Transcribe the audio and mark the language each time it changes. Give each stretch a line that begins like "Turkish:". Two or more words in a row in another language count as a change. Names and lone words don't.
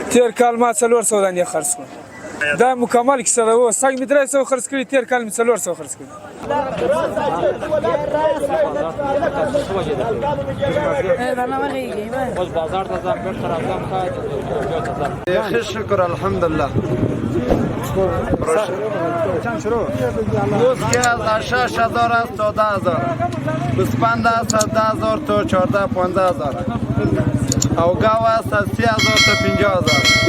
Pashto: تېر کال ما 400 دانې خرڅ کړو. دا مکمل کیسه ده. و سږ مې 300 خرڅ کړي، تېر کال مې 400 خرڅ کړي. ښه شکر الحمدلله.
Persian: روز که از 6,000 است تا 10,000، 25 است از 10,000 تا 14-15,000 او گاو است از 30,000 تا 50,000.